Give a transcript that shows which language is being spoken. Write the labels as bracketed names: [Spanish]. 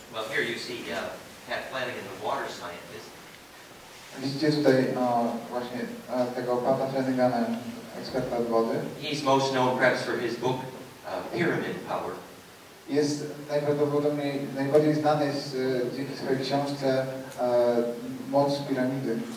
[English] Here you see Pat Flanagan, the water scientist. [Polish] Widzicie tutaj właśnie tego Pata Flanagana, eksperta od wody. [English] He's most known perhaps for his book Pyramid Power. [Polish] Jest najprawdopodobniej najbardziej znany dzięki swojej książce Moc piramidy.